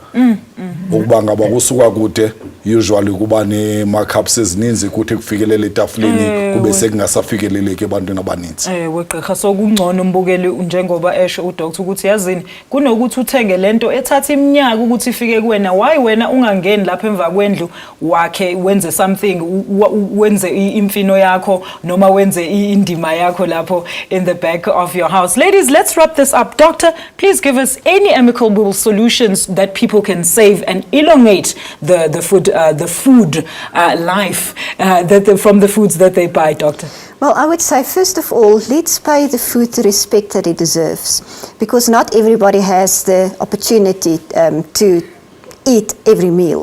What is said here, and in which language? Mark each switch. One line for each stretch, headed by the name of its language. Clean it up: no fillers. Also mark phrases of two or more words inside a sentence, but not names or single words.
Xhosa: Ukuba ngaba kusuka kude usually kuba ne-markups ezininzi kuthi kufikelele etafuleni kube sekungasafikeleleki ebantwini abaninzi. Wegqirha,
Zulu: so kungcono umbukeli njengoba esho udoctor ukuthi yazini kunokuthi uthenge lento ethatha iminyaka ukuthi ifike kuwena, why wena ungangeni lapha emva kwendlu wakhe wenze something, wenze imfino yakho noma wenze indima yakho lapho
English: in the back of your house. Ladies, let's wrap this up. Doctor, please give us any amicable solutions that people can save and elongate the food life from the foods that they buy, Doctor. Well, I would say, first of all, let's pay the food the respect that it deserves, because not everybody has the opportunity to eat every meal.